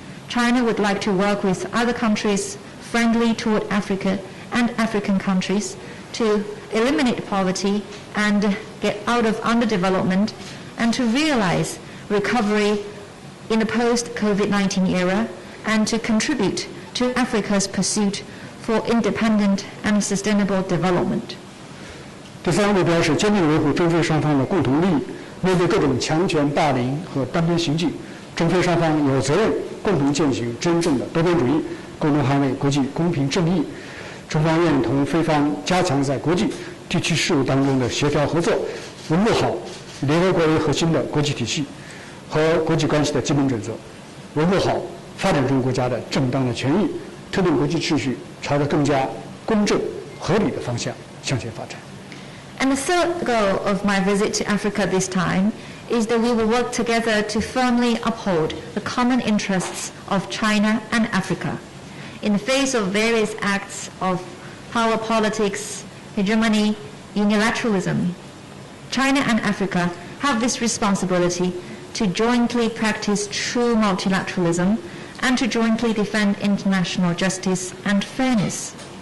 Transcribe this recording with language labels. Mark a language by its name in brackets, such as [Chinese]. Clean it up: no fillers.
[English] China would like to work with other countries friendly toward Africa and African countries to eliminate poverty and get out of underdevelopment and to realize recovery in the post-COVID-19 era and to contribute to Africa's pursuit for independent and sustainable development. [Chinese] 第3个目标是坚定维护中非双方的共同利益。面对各种强权霸凌和单边行径，中非双方有责任共同践行真正的多边主义，共同捍卫国际公平正义。中方愿意同非方加强在国际、地区事务当中的协调合作，维护好联合国为核心的国际体系和国际关系的基本准则，维护好发展中国家的正当的权益，推动国际秩序朝着更加公正、合理的方向向前发展。 [English] And the third goal of my visit to Africa this time is that we will work together to firmly uphold the common interests of China and Africa. In the face of various acts of power politics, hegemony, unilateralism, China and Africa have this responsibility to jointly practice true multilateralism and to jointly defend international justice and fairness.